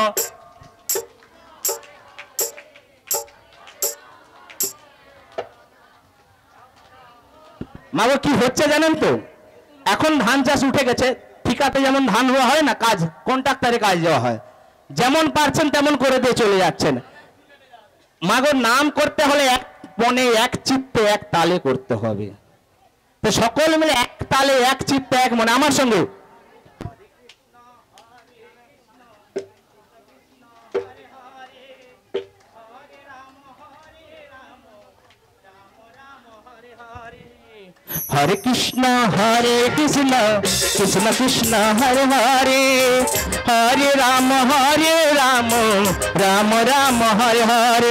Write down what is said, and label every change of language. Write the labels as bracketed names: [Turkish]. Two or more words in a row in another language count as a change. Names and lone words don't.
[Bangla] মাগো কি হচ্ছে জানেন তো, এখন ধান চাষ উঠে গেছে, ঠিকাতে যেমন ধান রোয়া হয় না, কাজ কন্ট্রাক্টরে কাজ দেওয়া হয়, যেমন পারছেন তেমন করে দিয়ে চলে যাচ্ছেন। মাগো নাম করতে হলে এক মনে এক চিত্তে এক তালে করতে হবে। তো সকল মিলে এক তালে এক চিত্তে এক মনে আমার সঙ্গে [Sanskrit] हरे कृष्णा कृष्ण कृष्ण हरे हरे, हरे राम राम राम हरे हरे,